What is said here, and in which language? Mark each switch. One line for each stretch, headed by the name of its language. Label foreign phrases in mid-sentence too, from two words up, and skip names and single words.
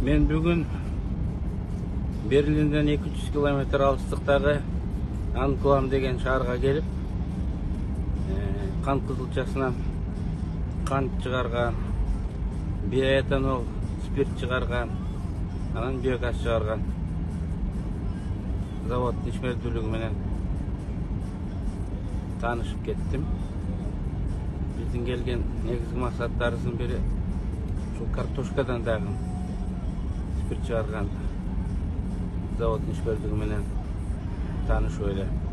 Kazakh: Бүгін Берлинден 200 километр алыстықтағы Анклам деген шаһарға келіп, қант қызылшасынан қант шығарған, биоэтанол, спирт шығарған,
Kyrgyz: анан биогаз шығарған завод ишмердүүлүгү танышып кеттім. Биздин келген негизги максаттарыбыздын бири ушул картошкадан дагы спирт шығарған завод ишмердүүлүгү менен танышып эле.